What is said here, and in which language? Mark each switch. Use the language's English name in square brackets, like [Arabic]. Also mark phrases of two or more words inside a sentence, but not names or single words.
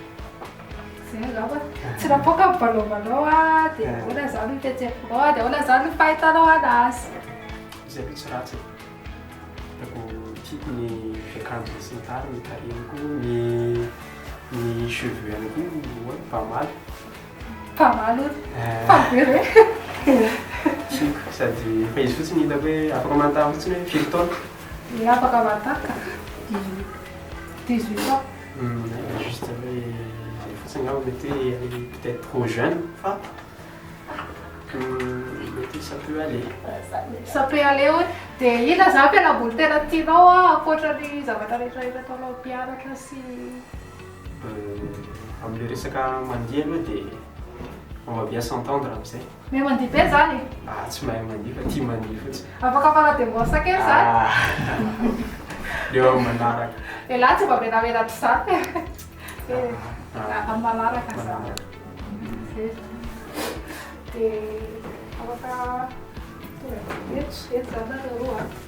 [Malagasy] Zay angamba tsy napoaka ny balomanao a dia ahoana zany ny fihetsefonao a dia ahoana zany ny fahitanao anazy. Izy aloha tsy ratsy tiako tiako ny fiakanjo sy ny tara ny tarehiny koa ny cheveux ihany koa [French] pas mal. Pas mal pas [Malagasy] very hoe. Tiako sady fa izy fotsiny hitako hoe afaka mantana fotsiny hoe firy taona. Afaka mataka 18 ans. Juste hoe fotsiny ngamba mety hoe [French] peut-être trop jeune [Malagasy] fa mety [French] ça peut aller. Ça peut aller [Malagasy] hoe dia inona zany fialamboly tena tianao a ankoatra ny zavatra rehetrarehetra ataonao mpianatra sy Amin'ilay resaka mandihy aloha dia [French] on va bien s'entendre [Malagasy] amin'izay. Me mandihy be zany. Tsy mahay mandihy fa tia mandihy fotsiny. Afaka fanadembosa kely zany. Leo amin'ny manaraka. Lahy tsy mba menamenatra zany. Amin'ny manaraka zany. Manaraka. Dia afaka eto zany nareo roa.